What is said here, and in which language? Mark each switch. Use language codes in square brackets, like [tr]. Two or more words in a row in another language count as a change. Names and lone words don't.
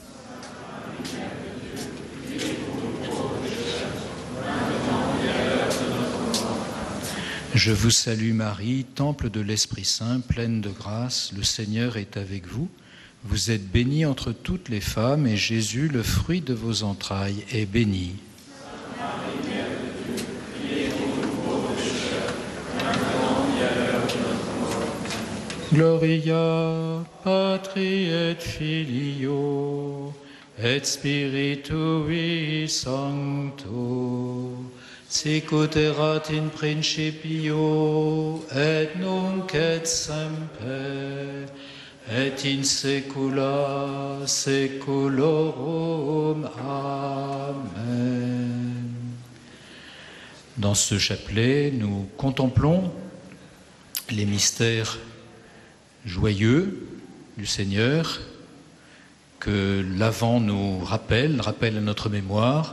[fr] Je vous salue Marie, temple de l'Esprit Saint, pleine de grâce, le Seigneur est avec vous. Vous êtes bénie entre toutes les femmes et Jésus, le fruit de vos entrailles, est béni. [la] Gloria Patri et Filio et Spiritui Sancto sicut erat in principio et nunc et semper et in saecula saeculorum. Amen. [fr] Dans ce chapelet, nous contemplons les mystères joyeux du Seigneur que l'Avent nous rappelle à notre mémoire.